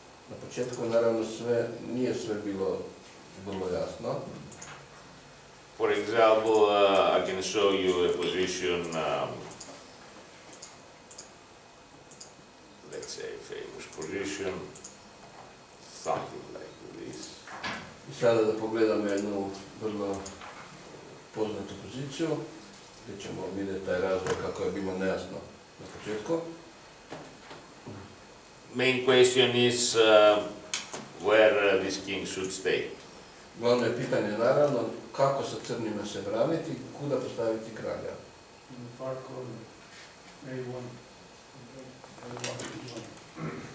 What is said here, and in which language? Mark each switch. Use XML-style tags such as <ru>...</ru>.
<sr>Na početku naravno nije sve bilo vrlo jasno.</sr> <en>For example, I can show you a position, let's say a famous position, something like this.</en> <sr>I sada da pogledamo jednu vrlo poznatu poziciju, gdje ćemo vidjeti taj razvoj kako je bilo nejasno na početku.</sr> <en>Main question is where this king should stay.</en> <sr>Glavno je pitanje naravno kako sa crnima se braniti, kuda postaviti kralja.</sr> <en>In the far corner, A1.</en>